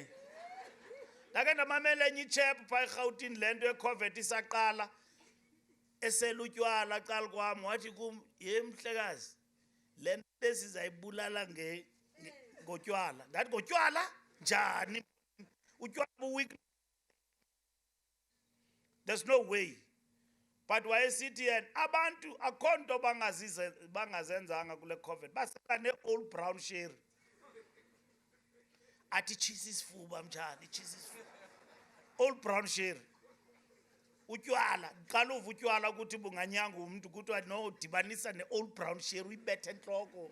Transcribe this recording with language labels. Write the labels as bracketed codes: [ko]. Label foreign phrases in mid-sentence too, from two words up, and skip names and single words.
[xh] Lake ndamamela enye ichep pha eRhawutini lento ye-COVID isaqala. Esela utywala qala kwami wathi kum yemhlekazi lento lesizayibulala ngotywala. Ngathi ngotywala njani? Utywala buweek. [en] There's no way. [xh] But wayesithi yena abantu akhonto bangazenzanga kule COVID. Basela ne- [en] old brown sherry. [xh] Athi cheese isifuba mjani, cheese isifuba. [en] Old brown sherry. [xh] Utywala, qala uva utywala ukuthi bunganyanga umuntu kuthiwa no dibanisa ne- [en] old brown sherry [xh] uyibethe entloko.